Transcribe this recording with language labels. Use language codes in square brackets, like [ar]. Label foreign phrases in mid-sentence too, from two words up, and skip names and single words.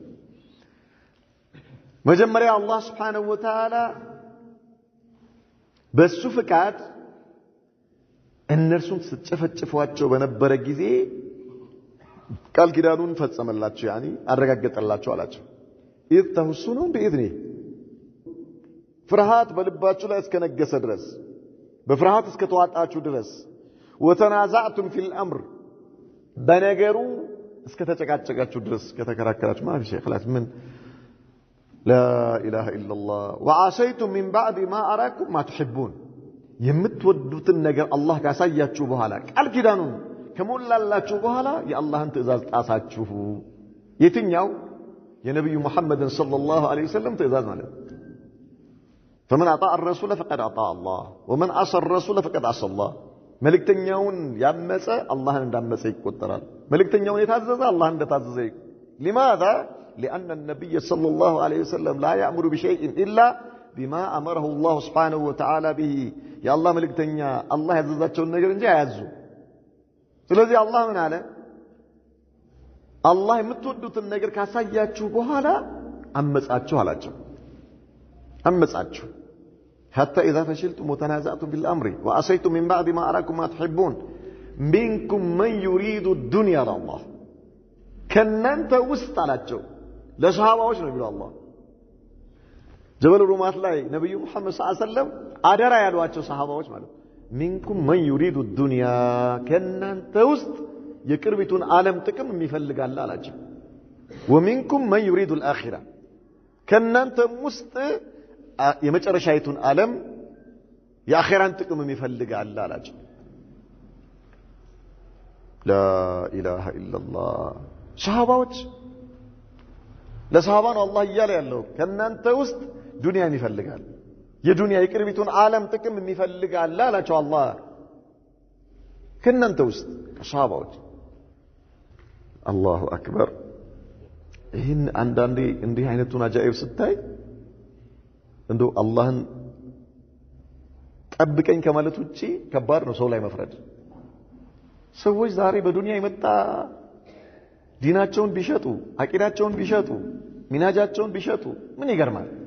[am] መጀመሪያ አላህ [ar] سبحانه وتعالى [am] በሱ ፍቃድ እነርሱን ሲጨፈጭፏቸው በነበረ ጊዜ ቃል ኪዳኑን ፈጸመላቸው፣ ያኒ አረጋገጠላቸው አላቸው። [ar] إذ تحسونهم بإذنه [am] ፍርሃት በልባችሁ ላይ እስከነገሰ ድረስ፣ በፍርሃት እስከተዋጣችሁ ድረስ [ar] وتنازعتم في الأمر [am] በነገሩ እስከተጨቃጨቃችሁ ድረስ ከተከራከራችሁ [ar] ما في شي [am] خلاص ምን [ar] لا إله إلا الله وعصيتم من بعد ما أراكم ما تحبون [am] የምትወዱትን ነገር አላህ ካሳያችሁ በኋላ ቃል ኪዳኑን ከሞላላችሁ በኋላ የአላህን ትእዛዝ ጣሳችሁ። የትኛው? የነብዩ መሐመድን [ar] صلى الله عليه وسلم [am] ትእዛዝ ማለት ነው። [ar] فمن أطاع الرسول فقد أطاع الله ومن عصى الرسول فقد عصى الله [am] መልእክተኛውን ያመፀ አላህን እንዳመፀ ይቆጠራል። መልእክተኛውን የታዘዘ አላህን እንደታዘዘ [ar] لماذا لأن النبي صلى الله عليه وسلم لا يأمر بشيء إلا بما أمره الله سبحانه وتعالى به يا الله ملكتنيا الله [am] ያዘዛቸውን ነገር እንጂ አያዙ። ስለዚህ አላህ ምን አለ? አላህ የምትወዱትን ነገር ካሳያችሁ በኋላ አመጻችሁ አላቸው። አመጻችሁ [ar] حتى إذا فشلتم وتنازعتم في الأمر وعصيتم من بعد ما أراكم ما تحبون منكم من يريد الدنيا الله [am] ከናንተ ውስጥ አላቸው ለሰሃባዎች ነው የሚለው አላህ። ጀበል ሩማት ላይ ነብዩ መሐመድ [ar] صلى الله عليه وسلم [am] አደራ ያሏቸው ሰሃባዎች ማለት [ar] منكم من يريد الدنيا [am] ከናንተ ውስጥ የቅርቢቱን ዓለም ጥቅም የሚፈልጋል አላቸው። [ar] ومنكم من يريد الآخرة [am] ከናንተ ውስጥ የመጨረሻይቱን ዓለም የአኺራን ጥቅም የሚፈልጋል አላቸው። [ar] لا إله إلا الله [am] ሰሃባዎች ለሰሃባ ነው አላህ እያለ ያለው ከናንተ ውስጥ ዱንያን ይፈልጋል፣ የዱንያ የቅርቢቱን ዓለም ጥቅም የሚፈልጋል አላቸው አላህ። ከናንተ ውስጥ ሰሃባዎች። [ar] الله أكبر። [am] ይህን አንዳንዴ እንዲህ አይነቱን አጃኢብ ስታይ እንደው አላህን ጠብቀኝ ከማለት ውጪ ከባድ ነው ሰው ላይ መፍረድ። ሰዎች ዛሬ በዱንያ የመጣ ዲናቸውን ቢሸጡ፣ አቂዳቸውን ቢሸጡ፣ ሚናጃቸውን ቢሸጡ ምን ይገርማል?